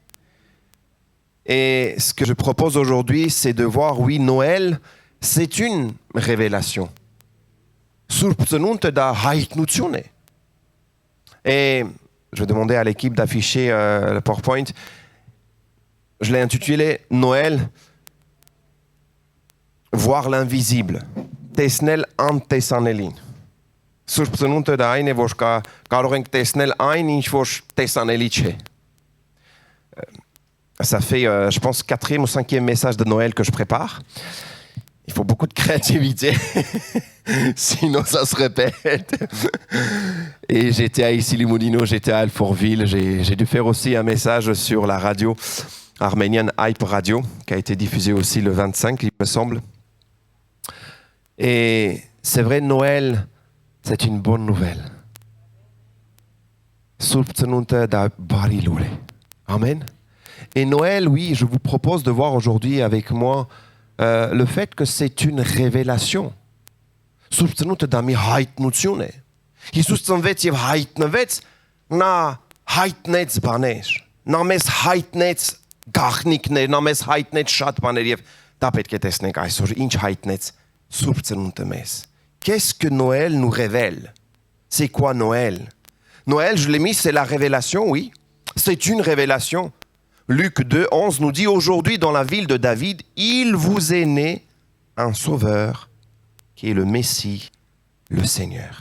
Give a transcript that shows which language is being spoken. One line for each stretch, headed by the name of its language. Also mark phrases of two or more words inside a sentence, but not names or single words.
French: Et ce que je propose aujourd'hui, c'est de voir, oui, Noël, c'est une révélation.
Armenian: Սուրբ Ծնունդը դա հայտնություն.
French: Et je vais demander à l'équipe d'afficher le PowerPoint. Je l'ai intitulé Noël, voir l'invisible.
Armenian: Տեսնել անտեսանելին. Սուրբ ծնունդը դա այն է, որ կարող ենք տեսնել այն, ինչ որ տեսանելի չէ.
French: Ça fait, je pense, 4e ou 5e message de Noël que je prépare. Il faut beaucoup de créativité, sinon ça se répète. Et j'étais à Issy-les-Moulineaux, j'étais à Alfortville. J'ai dû faire aussi un message sur la radio arménienne Hype Radio, qui a été diffusée aussi le 25, il me semble. Et c'est vrai, Noël, c'est une bonne nouvelle. Amen. Et Noël, oui, je vous propose de voir aujourd'hui avec moi le fait que c'est une révélation.
Armenian: Սուրբծնուտը դա մի հայտնություն է։ Հիսուս ծնվեց եւ հայտնվեց, նա հայտնեց բաներ, նա մեզ հայտնեց գաղտնիքներ, նա մեզ հայտնեց շատ բաներ եւ դա պետք է տեսնենք այսօր ինչ հայտնեց Սուրբծնուտը մեզ։
French: Qu'est-ce que Noël nous révèle? C'est quoi Noël? Noël, je l'ai mis, c'est la révélation, oui. C'est une révélation. Luc 2, 11 nous dit, aujourd'hui dans la ville de David, il vous est né un sauveur qui est le Messie, le Seigneur.